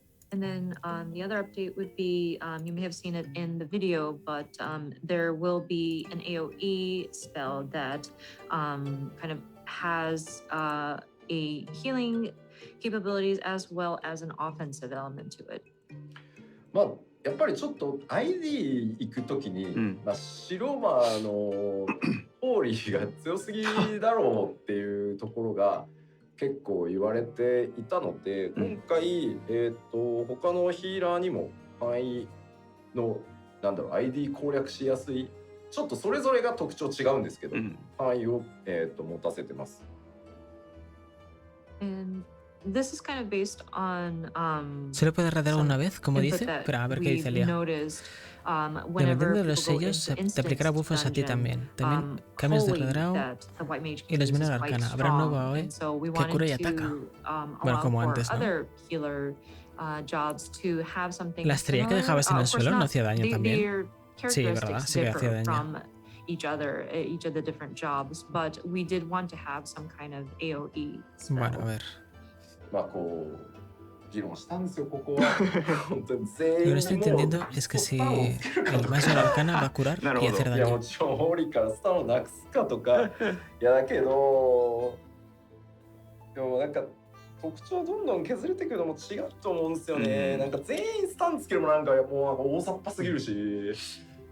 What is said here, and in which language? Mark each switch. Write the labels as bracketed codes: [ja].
[en] And then the other update would be, you may have seen it in the video, but there will be an AoE spell that kind of has a healing capabilities as well as an offensive element to it. [ja] まあやっぱりちょっと ID 行くときに、白魔のホーリーが強すぎだろうっていうところが結構言われていたので、今回、他のヒーラーにも範囲のID 攻略しやすい、ちょっとそれぞれが特徴違うんですけど、範囲を、持たせてます。 [en] This is kind of based on [es] ¿Se le puede radarar una vez, como dice? Pero a ver qué dice Lía. Dependiendo de los sellos, te aplicará buffos a ti también. También cambios de radarao y los menor arcana. Habrá un nuevo AOE que cura y ataca. Bueno, como antes, ¿no? La estrella que dejabas en el suelo no hacía daño también. Sí, verdad, sí que hacía daño. [en] Each of the different jobs, but we did want to have some kind of AoE spell. [es] Bueno, a ver. [ja] まあこう議論したんですよここは。本当に全員 [es] Lo que no estoy entendiendo es que si el maestro de la arcana va a curar y hacer [ja] いや [es] daño. [ja] もちろんホーリーからスタンをなくすかとかいやだけどでもなんか特徴どんどん削れていくのも違うと思うんですよね。なんか全員スタンつけるもなんかもう大雑把すぎるし。